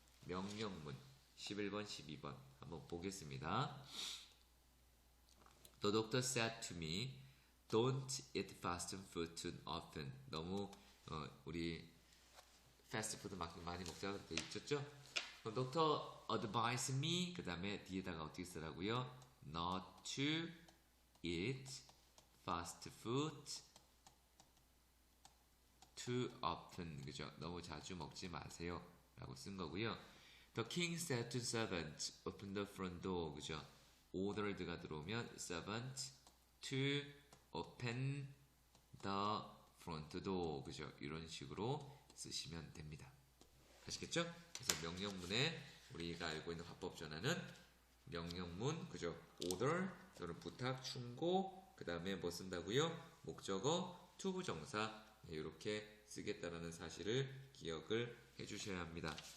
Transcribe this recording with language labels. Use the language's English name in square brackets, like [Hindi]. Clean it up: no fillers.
[Korean] 명령문 11번, 12번 한번 보겠습니다. [English] The doctor said to me, don't eat fast food too often. [Korean] 너무 우리 패스트푸드 많이 먹자고 돼 있었죠? 그럼 [English] doctor advised me [Korean] 그 다음에 뒤에다가 어떻게 쓰라고요? [English] Not to eat fast food too often. [Korean] 그죠? 너무 자주 먹지 마세요 라고 쓴 거고요. [English] The king said to servant, open the front door. [Korean] 그죠? [English] ordered가 [Korean] 들어오면 [English] servant to open the front door. [Korean] 그죠? 이런 식으로 쓰시면 됩니다. 아시겠죠? 그래서 명령문에 우리가 알고 있는 화법 전환은 명령문, 그죠? order, 또는 부탁, 충고, 그 다음에 뭐 쓴다고요? 목적어, to 부정사. 네, 이렇게 쓰겠다라는 사실을 기억을 해주셔야 합니다.